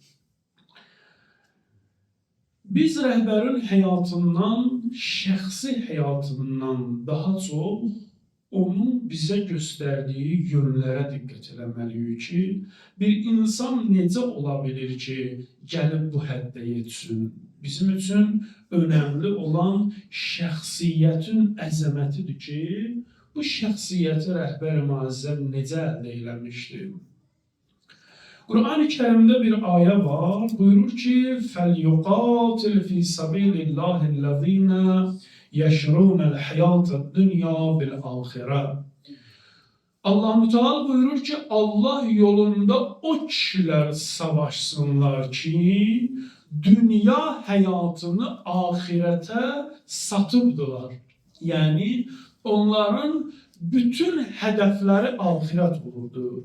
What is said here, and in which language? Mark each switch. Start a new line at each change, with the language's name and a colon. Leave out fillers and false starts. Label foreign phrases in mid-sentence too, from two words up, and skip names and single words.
Azerbaijani: Biz rəhbərin həyatından, şəxsi həyatından daha çox onun bizə göstərdiyi yönlərə diqqət eləməliyik ki, bir insan necə ola bilir ki, gəlib bu həddə yetsin. Bizim üçün önəmli olan şəxsiyyətin əzəmətidir ki, bu şəxsiyyəti Rəhbər-i Müəzzəm necə əldə eləmişdir? Qur'an-ı Kərimdə bir ayə var, buyurur ki,
Arabic: فَلْيُقَاتِلْ فِي سَبِيلِ اللّٰهِ الَّذ۪ينَ يَشْرُونَ الْحَيَاةَ الدُّنْيَا بِالْآخِرَةِ.
Azerbaijani: Allah-u Teala buyurur ki, Allah yolunda o kişiler savaşsınlar ki, dünya həyatını ahirete satıbdılar. Yani onların bütün hədəfləri ahirət olurdu.